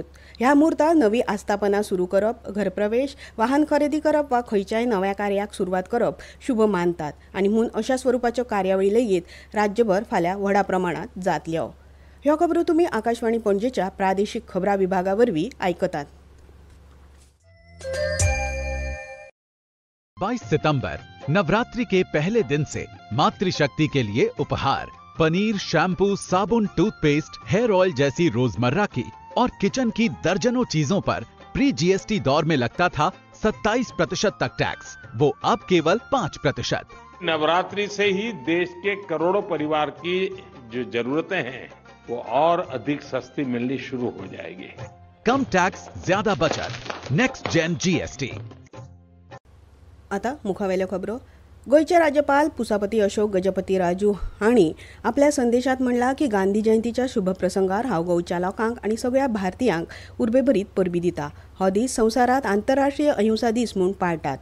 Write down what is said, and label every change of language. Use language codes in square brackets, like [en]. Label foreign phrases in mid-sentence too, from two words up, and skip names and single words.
[kok] ह्या मुहूर्तांत नवी आस्थापना सुरू करप, घरप्रवेश, वाहन खरेदी करप वा खंयच्याय नव्या कार्याक सुरवात करप शुभ मानतात आनी म्हूण अशा स्वरुपाच्यो कार्यावळी लेगीत राज्यभर फाल्यां व्हडा प्रमाणांत जातल्यो. ह्यो खबरो तुमी आकाशवाणी पणजेच्या प्रादेशीक खबरां विभागा वरवीं आयकतात. [hi] 22 सितंबर नवरात्रि के पहले दिन से मातृशक्ति के लिए उपहार पनीर, शैम्पू, साबुन, टूथपेस्ट, [en] hair oil [hi] जैसी रोजमर्रा की और किचन की दर्जनों चीजों पर [en] pre GST [hi] दौर में लगता था 27% तक टैक्स, वो अब केवल 5%। नवरात्रि से ही देश के करोड़ों परिवार की जो जरूरतें हैं वो और अधिक सस्ती मिलनी शुरू हो जाएगी। कम टैक्स, ज्यादा बचत, [en] next gen GST. [kok] आता मुखावेल्यो खबरो. गोंयचे राज्यपाल पुसापती अशोक गजपती राजू हांणी आपल्या संदेशात म्हणला की गांधी जयंतीच्या शुभ प्रसंगार हांव गोंयच्या लोकांक आनी सगळ्या भारतीयांक उर्बेभरीत परबी दिता. हो दीस संवसारांत आंतरराष्ट्रीय अहिंसा दीस म्हूण पाळटात.